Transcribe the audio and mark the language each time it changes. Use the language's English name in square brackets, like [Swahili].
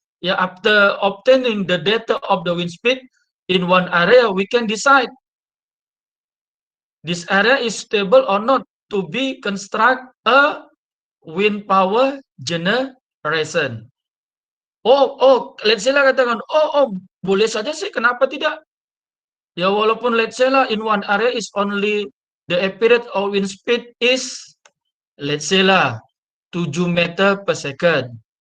[English] Ya, after obtaining the data of the wind speed in one area, we can decide this area is stable or not to be construct a wind power generation. Let's say [Malay] lah katakan, boleh saja sih, kenapa tidak? [English] Ya, walaupun let's say lah in one area is only the apparent of wind speed is let's say lah 7 meter per second.